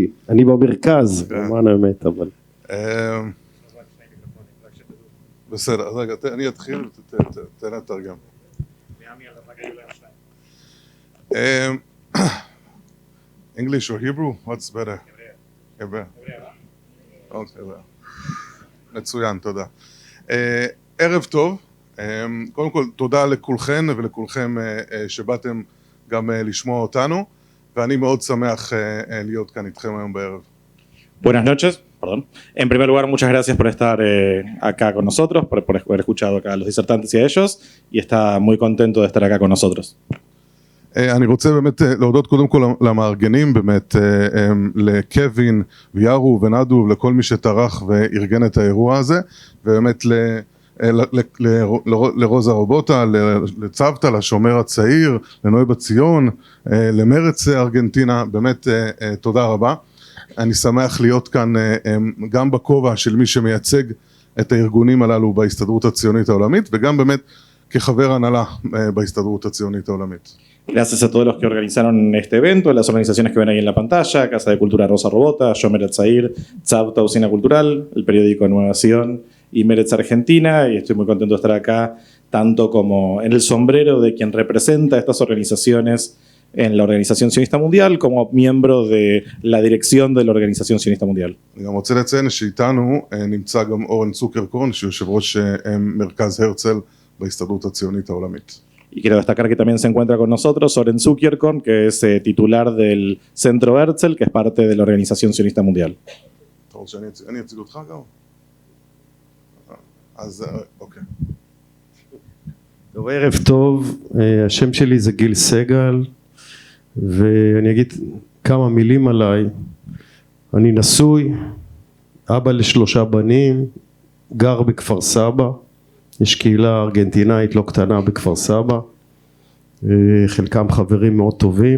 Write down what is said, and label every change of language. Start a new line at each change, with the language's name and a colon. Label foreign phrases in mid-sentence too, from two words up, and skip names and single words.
Hebrew: אני במרכז, כן. למען האמת, אבל... בסדר, אז רגע, אני אתחיל, תן לתרגם.
English: English or Hebrew? What's better? Hebrew.
Hebrew: אוקיי, מצוין, תודה. ערב טוב, קודם כל תודה לכולכן ולכולכם שבאתם גם לשמוע אותנו, ואני מאוד שמח להיות כאן איתכם היום בערב.
Spanish: Buenas noches, perdón. En primer lugar, muchas gracias por estar acá con nosotros, por haber escuchado acá a los disertantes y a ellos, y está muy contento de estar acá con nosotros.
Hebrew: אני רוצה באמת להודות קודם כל למארגנים, באמת לקווין ויארו ונדו ולכל מי שטרח וארגן את האירוע הזה, ובאמת לרוזה רובוטה, לצוותא, לשומר הצעיר, לנוי בציון, למרץ ארגנטינה, באמת תודה רבה. אני שמח להיות כאן גם בכובע של מי שמייצג את הארגונים הללו בהסתדרות הציונית העולמית, וגם באמת כחבר הנהלה בהסתדרות הציונית העולמית.
Spanish: Gracias a todos los que organizaron este evento, las organizaciones que ven ahí en la pantalla, Casa de Cultura Rosa Robota, Yomer Atzair, Tzavta Usina Cultural, el periódico Nuevación y Meretz Argentina, y estoy muy contento de estar acá, tanto como en el sombrero de quien representa a estas organizaciones en la Organización Sionista Mundial, como miembro de la dirección de la Organización Sionista Mundial.
Hebrew: אני גם רוצה לציין שאיתנו נמצא גם אורן צוקרקורן, שיושב ראש מרכז הרצל בהסתדרות הציונית העולמית.
Spanish: Y quiero destacar que también se encuentra con nosotros Oren Zukierkorn, que es titular del Centro Herzl, que es parte de la Organización Sionista Mundial.
Hebrew: אתה רוצה שאני אציג אותך גם? אז אוקיי. טוב, ערב טוב, השם שלי זה גיל סגל, ואני אגיד כמה מילים עליי. אני נשוי, אבא ל3 בנים, גר בכפר סבא, יש קהילה ארגנטינאית לא קטנה בכפר סבא, חלקם חברים מאוד טובים.